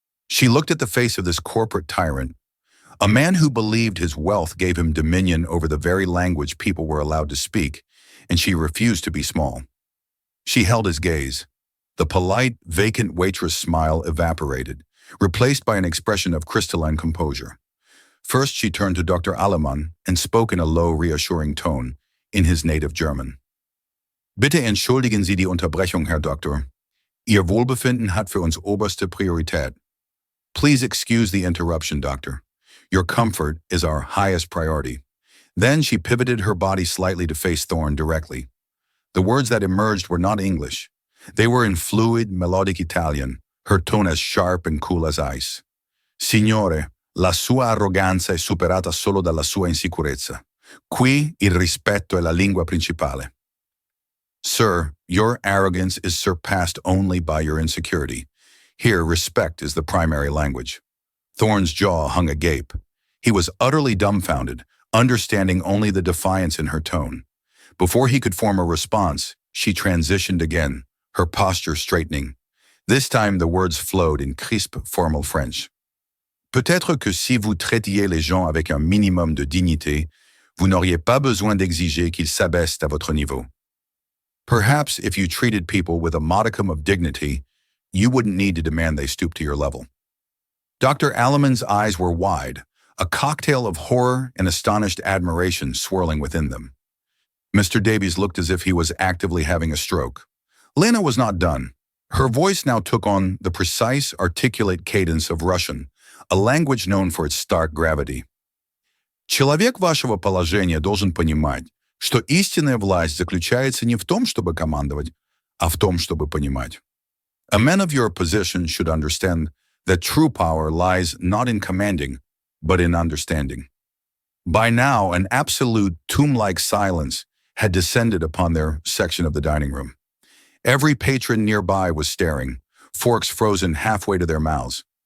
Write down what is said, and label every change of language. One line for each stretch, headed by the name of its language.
English: She looked at the face of this corporate tyrant, a man who believed his wealth gave him dominion over the very language people were allowed to speak, and she refused to be small. She held his gaze. The polite, vacant waitress smile evaporated, replaced by an expression of crystalline composure. First, she turned to Dr. Alleman and spoke in a low, reassuring tone, in his native German.
German: Bitte entschuldigen Sie die Unterbrechung, Herr Doktor. Ihr Wohlbefinden hat für uns oberste Priorität.
English: Please excuse the interruption, Doctor. Your comfort is our highest priority. Then she pivoted her body slightly to face Thorne directly. The words that emerged were not English. They were in fluid, melodic Italian, her tone as sharp and cool as ice.
Italian: Signore, la sua arroganza è superata solo dalla sua insicurezza. Qui il rispetto è la lingua principale.
English: Sir, your arrogance is surpassed only by your insecurity. Here, respect is the primary language. Thorne's jaw hung agape. He was utterly dumbfounded, understanding only the defiance in her tone. Before he could form a response, she transitioned again, her posture straightening. This time the words flowed in crisp, formal French.
French: Peut-être que si vous traitiez les gens avec un minimum de dignité, vous n'auriez pas besoin d'exiger qu'ils s'abaissent à votre niveau.
English: Perhaps if you treated people with a modicum of dignity, you wouldn't need to demand they stoop to your level. Dr. Alleman's eyes were wide, a cocktail of horror and astonished admiration swirling within them. Mr. Davies looked as if he was actively having a stroke. Lena was not done. Her voice now took on the precise, articulate cadence of Russian, a language known for its stark gravity.
Russian: Человек вашего положения должен понимать, что истинная власть заключается не в том, чтобы командовать, а в том, чтобы понимать.
English: A man of your position should understand that true power lies not in commanding, but in understanding. By now, an absolute tomb-like silence had descended upon their section of the dining room. Every patron nearby was staring, forks frozen halfway to their mouths.